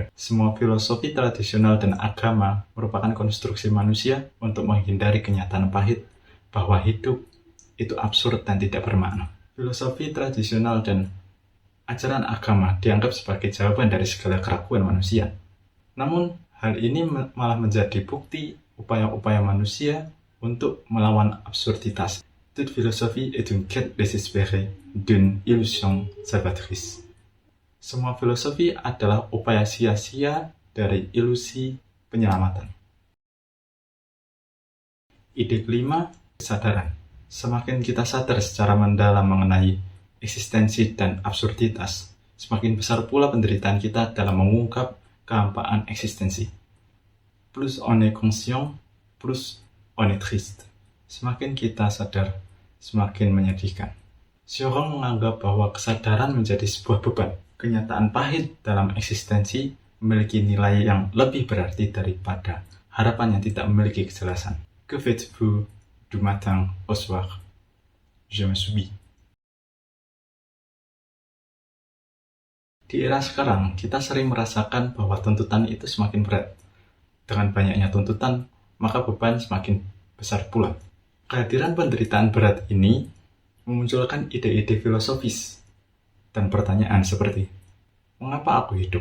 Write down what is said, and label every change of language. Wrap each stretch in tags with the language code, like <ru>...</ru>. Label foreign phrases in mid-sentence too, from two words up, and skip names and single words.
<id>Semua filosofi tradisional dan agama merupakan konstruksi manusia untuk menghindari kenyataan pahit bahwa hidup itu absurd dan tidak bermakna. Filosofi tradisional dan ajaran agama dianggap sebagai jawaban dari segala keraguan manusia. Namun, hal ini malah menjadi bukti upaya-upaya manusia untuk melawan absurditas.</id> <fr>Toute philosophie est une quête désespérée d'une illusion salvatrice.</fr> <id>Semua filosofi adalah upaya sia-sia dari ilusi penyelamatan. Ide kelima, kesadaran. Semakin kita sadar secara mendalam mengenai eksistensi dan absurditas, semakin besar pula penderitaan kita dalam mengungkap kehampaan eksistensi.</id> <fr>Plus on est conscient, plus on est triste.</fr> <id>Semakin kita sadar, semakin menyedihkan. Xiaokong menganggap bahwa kesadaran menjadi sebuah beban. Kenyataan pahit dalam eksistensi memiliki nilai yang lebih berarti daripada harapan yang tidak memiliki kejelasan.</id> <fr>Que faites-vous du matin au soir? Je me subis.</fr> <id>Di era sekarang, kita sering merasakan bahwa tuntutan itu semakin berat. Dengan banyaknya tuntutan, maka beban semakin besar pula. Kehadiran penderitaan berat ini memunculkan ide-ide filosofis dan pertanyaan seperti, mengapa aku hidup?</id>